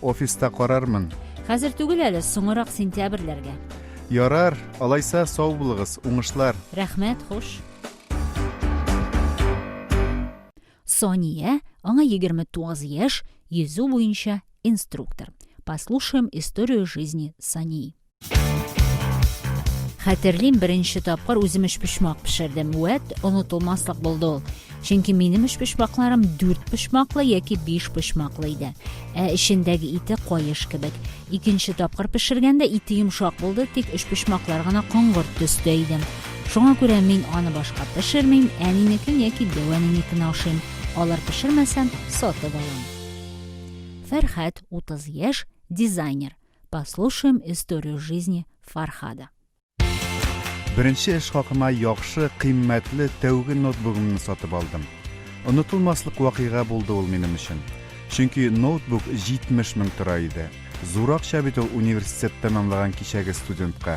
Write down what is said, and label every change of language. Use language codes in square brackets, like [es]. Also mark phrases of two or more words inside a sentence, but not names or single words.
[tt] Офиста карармын. Хәзер түгел әле, соңрак сентябрьләргә. Ярар, алайса сау булыгыз, уңышлар. Рәхмәт, хуш. Сония, аңа 29 яшь, йөзү буенча инструктор. [ru] Послушаем историю жизни Сании. [tt] Хәтерлим, беренче тапкыр үзем эшпешмак пешердем. Онытылмаслык булды ул. Чөнки минем эшпешмакларым 4 пешмаклы яки 5 пешмаклы иде. Эчендәге ите каеш кебек. Икенче тапкыр пешергәндә ите йомшак булды, тик эшпешмаклар гына каңгырт төстә иде. Шуңа күрә мин аны башка пешермим, әнинекен яки дәвәнинекен ашыйм. Алар пешермәсәм, сатып алам. Фәрхәт, 30 яшь, дизайнер. [ru] Послушаем историю жизни Фархада. [tt] Беренче эш хакыма яхшы, кыйммәтле тәүге ноутбугымны сатып алдым. Онытылмаслык вакыйга булды ул минем өчен. Чөнки ноутбук 70 мең тора иде. Зур акча бит ул университет тәмамлаган кичәге студентка.